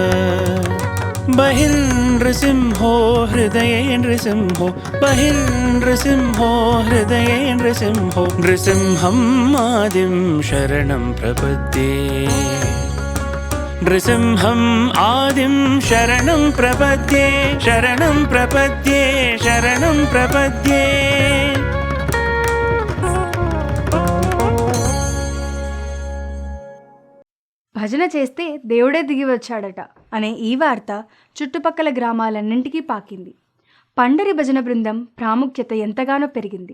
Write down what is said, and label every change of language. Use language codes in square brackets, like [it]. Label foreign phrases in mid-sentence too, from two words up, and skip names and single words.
[sa] बहिर्नृसिंहो हृदये नृसिंहो बहिर्नृसिंहो हृदये नृसिंहो नृसिंहम् आदिं शरणं प्रपद्ये नृसिंहम् आदिं शरणं प्रपद्ये शरणं प्रपद्ये शरणं प्रपद्ये [te] భజన చేస్తే దేవుడే దిగి వచ్చాడట అనే ఈ వార్త చుట్టుపక్కల గ్రామాలన్నింటికీ పాకింది. పండరి భజన బృందం ప్రాముఖ్యత ఎంతగానో పెరిగింది.